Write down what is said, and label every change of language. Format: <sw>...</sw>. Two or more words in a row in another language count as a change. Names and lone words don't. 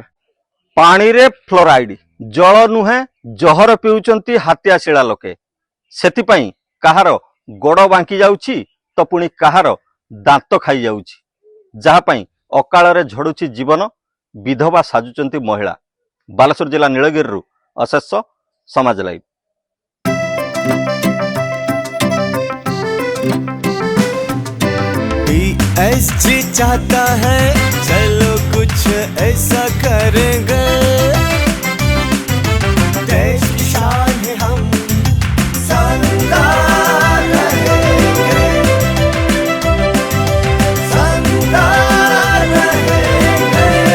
<or>ପାଣିରେ ଫ୍ଲୋରାଇଡ୍ ଜଳ ନୁହେଁ ଜହର ପିଉଛନ୍ତି ହାତୀଶିଳା ଲୋକେ। ସେଥିପାଇଁ କାହାର ଗୋଡ଼ ବାଙ୍କି ଯାଉଛି ତ ପୁଣି କାହାର ଦାନ୍ତ ଖାଇଯାଉଛି, ଯାହା ପାଇଁ ଅକାଳରେ ଝଡୁଛି ଜୀବନ, ବିଧବା ସାଜୁଛନ୍ତି ମହିଳା। ବାଲେଶ୍ୱର ଜିଲ୍ଲା ନୀଳଗିରିରୁ ଅଶେଷ, ସମାଜ ଲାଇଭ୍।</or> <hi>BSG चाहता है चलो कुछ ऐसा करेंगे, देश की शान है हम शानदार रहेंगे, शानदार रहेंगे।</hi>